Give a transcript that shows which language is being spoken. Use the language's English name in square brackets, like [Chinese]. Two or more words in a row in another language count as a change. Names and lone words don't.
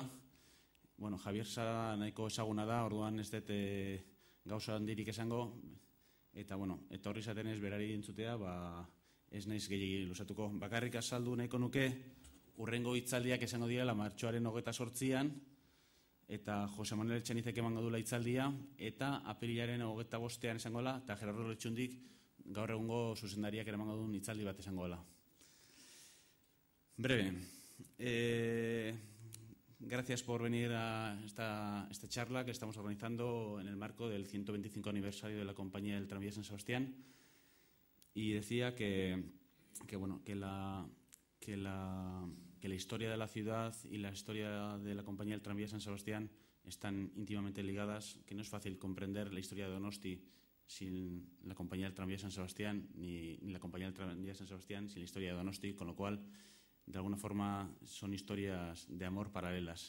[Basque] Javier Sada nahiko ezaguna da, orduan ez dut gauza handirik esango, eta etorri zaten ez berari entzutea, ez naiz gehiagik luzatuko. Bakarrik azaldu nahiko nuke, urrengo hitzaldiak esango direla martxoaren 28an, eta Jose Manuel Etxanizek emango duela hitzaldia, eta apirilaren 25an esango dela, eta Gerardo Lertxundik gaur egungo zuzendariak emango duen hitzaldi bat esango dela. [Spanish] Breve. Gracias por venir a esta charla que estamos organizando en el marco del 125 aniversario de la Compañía del Tranvía San Sebastián. Y decía que la historia de la ciudad y la historia de la Compañía del Tranvía San Sebastián están íntimamente ligadas, que no es fácil comprender la historia de Donosti sin la Compañía del Tranvía San Sebastián, ni la Compañía del Tranvía San Sebastián sin la historia de Donosti, con lo cual, de alguna forma, son historias de amor paralelas.